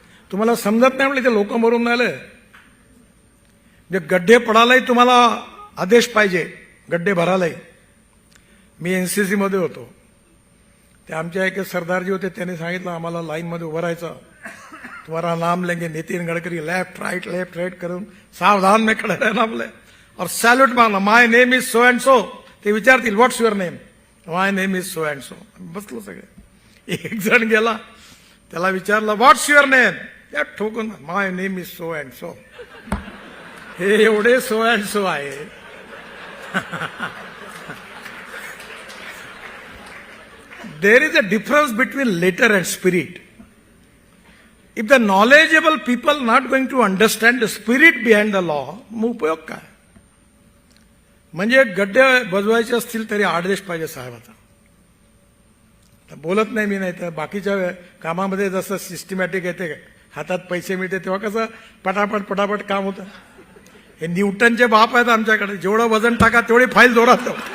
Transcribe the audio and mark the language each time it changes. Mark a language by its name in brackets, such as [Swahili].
[Marathi] तुम्हाला समजत नाही म्हणजे ते लोक मरून राहिले. म्हणजे गड्डे पडायलाही तुम्हाला आदेश पाहिजे, गड्डे भरायलाही. मी NCC मध्ये होतो, ते आमच्या एक सरदारजी होते, त्यांनी सांगितलं आम्हाला लाईनमध्ये उभं राहायचं. [Hindi] तुम्हारा नाम लेंगे नितिन गडकरी, लेफ्ट राइट करून सावधान में खड़े रहना बोले और सॅल्यूट मारना. [English] My name is so and so. [Marathi] ते विचारतील [English] What's your name, my name is so and so. [Marathi] बसलो सगळे. एक जण गेला, त्याला विचारलं [English] what's your name, [Marathi] त्या ठोकून [English] My name is so and so. [Marathi] हे एवढे सो अँड सो आहे. [English] There is a difference between letter and spirit. If the knowledgeable people not going to understand the spirit behind the law, [Marathi] मग उपयोग काय? म्हणजे गड्डे बजवायचे असतील तरी आदेश पाहिजे साहेबाचा. बोलत नाही मी, नाही तर बाकीच्या कामामध्ये जसं सिस्टमॅटिक येते, हातात पैसे मिळते तेव्हा कसं पटापट काम होतं. हे न्यूटनचे बाप आहेत आमच्याकडे, जेवढं वजन टाका तेवढी फाईल जोरात.